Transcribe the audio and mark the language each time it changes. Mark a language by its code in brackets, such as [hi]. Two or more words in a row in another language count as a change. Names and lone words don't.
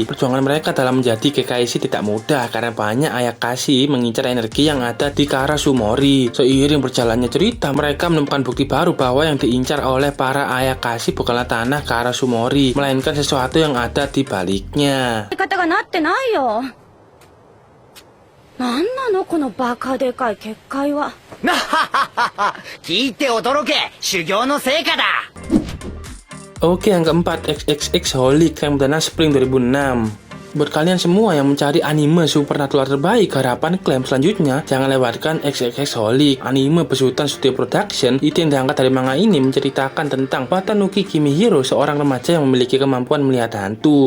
[id] Perjuangan mereka dalam menjadi Kekkaishi tidak mudah karena banyak Ayakashi mengincar energi yang ada di Karasumori. Seiring berjalannya cerita, mereka menemukan bukti baru bahwa yang diincar oleh para Ayakashi bukanlah tanah Karasumori, melainkan sesuatu yang ada di baliknya. [ja] なんなのこのバカでかい結界は。なはははは。聞いて驚け。修行の成果だ。 [id] Oke, yang keempat, XXX Holic yang berdana Spring 2006. Buat kalian semua yang mencari anime supernatural terbaik, harapan klaim selanjutnya, jangan lewatkan XXX Holic. Anime besutan studio production itu yang diangkat dari manga ini menceritakan tentang Watanuki Kimihiro, seorang remaja yang memiliki kemampuan melihat hantu.